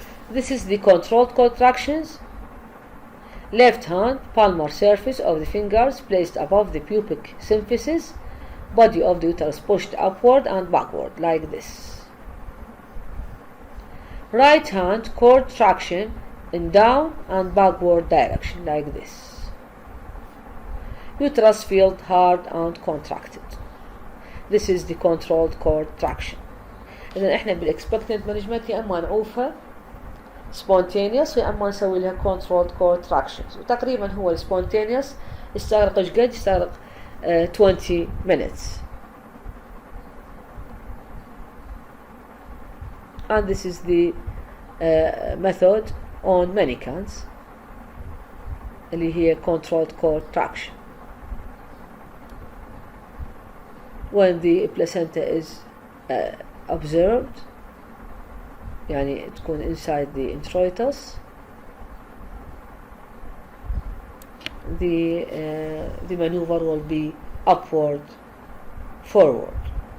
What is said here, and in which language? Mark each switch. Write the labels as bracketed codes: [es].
[en] This is the controlled contractions. Left hand palmar surface of the fingers placed above the pubic symphysis, body of the uterus pushed upward and backward like this. Right hand cord traction in down and backward direction like this. Uterus felt hard and contracted. This is the controlled cord traction. [ar] إذا إحنا بالexpectant management يا إما نعوفها spontaneous يا إما نسوي لها [en] controlled cord tractions. [ar] وتقريبا هو spontaneous يستغرق إيش قد؟ يستغرق [en] 20 minutes. And this is the method on mannequins [ar] اللي هي [en] controlled cord traction. When the placenta is observed [ar] يعني تكون [en] inside the introitus, the maneuver will be upward forward.